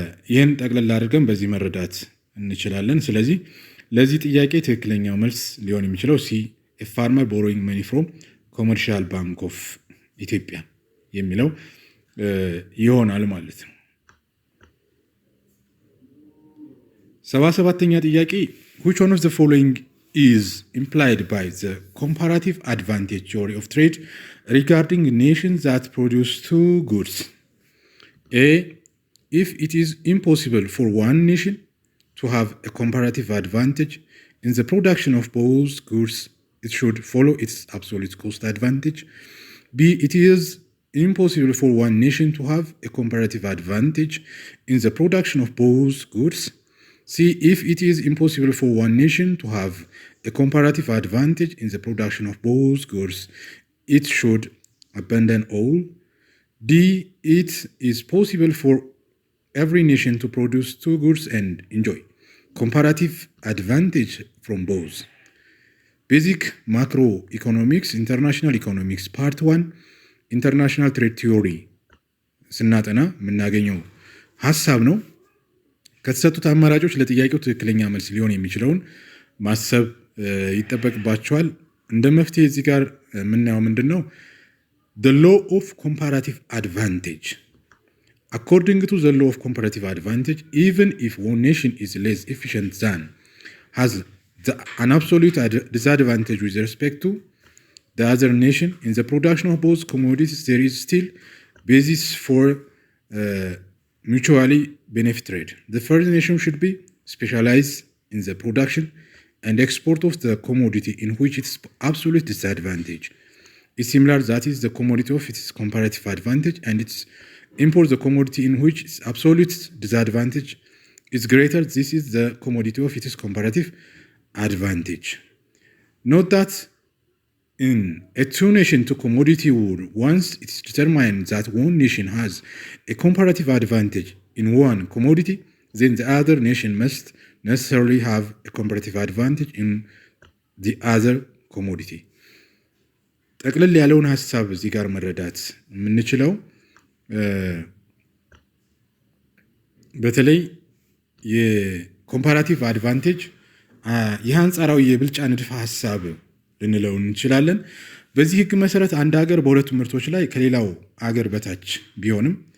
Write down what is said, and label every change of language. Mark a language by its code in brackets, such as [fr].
[am] ይህን ጠቅለል አድርገን በዚህ መረዳት እንችላለን። ስለዚህ ለዚህ ጥያቄ ትክክለኛው መልስ ሊሆን የሚችለው [en] ሲ ፋርመር ቦሮዊንግ መኒ ፍሮም ኮመርሻል ባንክ ኦፍ ኢትዮጵያ [am] የሚለው ይሆናል ማለት ነው። 77ኛ ጥያቄ [en] which one of the following is implied by the comparative advantage theory of trade regarding nations that produce two goods? A. If it is impossible for one nation to have a comparative advantage in the production of both goods, it should follow its absolute cost advantage. B. It is impossible for one nation to have a comparative advantage in the production of both goods. C. If it is impossible for one nation to have a comparative advantage in the production of both goods, it should abandon all. D. It is possible for every nation to produce two goods and enjoy comparative advantage from both. Basic Macroeconomics, International Economics, Part 1, International Trade Theory [am] ስናጠና የምናገኘው ሀሳብ ነው። ከተሰጡት አማራጮች ለጥያቄው ትክክለኛ መልስ ሊሆን የሚችለውን ማሰብ ይጠበቅባቸዋል። እንደ መፍትሄ እዚህ ጋር የምናየው ምንድን ነው? [en] The law of comparative advantage. According to the law of comparative advantage, even if one nation is less efficient than, has an absolute disadvantage with respect to the other nation in the production of both commodities, there is still basis for mutually benefit trade. The first nation should be specialized in the production and export of the commodity in which its absolute disadvantage is similar, that is the commodity of its comparative advantage, and its import the commodity in which its absolute disadvantage is greater, this is the commodity of its comparative advantage. Note that in a two-nation to commodity war, once it is determined that one nation has a comparative advantage in one commodity, then the other nation must necessarily have a comparative advantage in the other commodity. [am] ጠቅልል ያለውን ሀሳብ እዚህ ጋር መረዳት የምንችለው በተለይ የኮምፓራቲቭ አድቫንቴጅ የአንጻራዊ የብልጫ ንድፈ ሀሳብ ልንለው እንችላለን። በዚህ ህግ መሰረት አንድ ሀገር በሁለቱ ምርቶች ላይ ከሌላው ሀገር በታች ቢሆንም